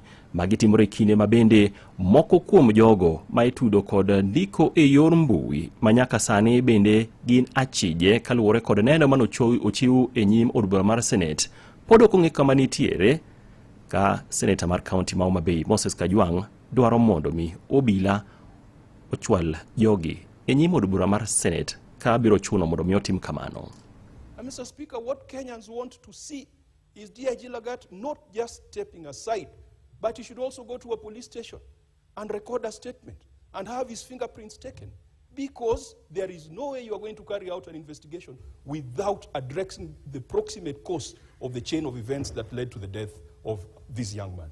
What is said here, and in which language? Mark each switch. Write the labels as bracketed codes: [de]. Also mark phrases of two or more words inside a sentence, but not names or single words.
[luo] Magi timore kinde mabende moko kuom jogo ma itudo kod ndiko e yor mbui manyaka sani bende gin achije kaluwore kod neno mano ochiw e nyim od bura mar senet. Pod ok ong'e kama nitiere ka seneta mar kaunti ma Homa Bay Moses Kajwang' dwaro mondo mi obila ochwal jogi e nyim od bura mar senet ka biro chuno mondo mi otim kamano. [en] Mr. Speaker, what Kenyans want to see is DIG Lagat not just stepping aside, but he should also go to a police station and record a statement and have his fingerprints taken, because there is no way you are going to carry out an investigation without addressing the proximate cause of the chain of events that led to the death of this young man.